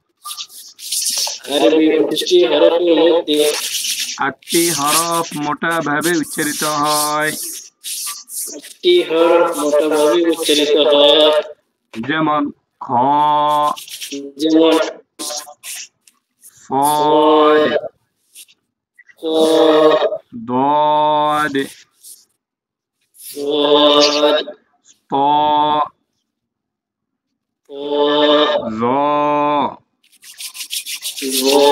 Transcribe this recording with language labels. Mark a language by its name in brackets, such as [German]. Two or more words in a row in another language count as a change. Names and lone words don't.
[Bangla] আরবি 29টি হরফের মধ্যে 8টি হরফ মোটাভাবে উচ্চারিত হয় 8টি হরফ মোটাভাবে উচ্চারিত হয় যেমন খ যেমন ফদ ক দদ صاد ত ط জ ظ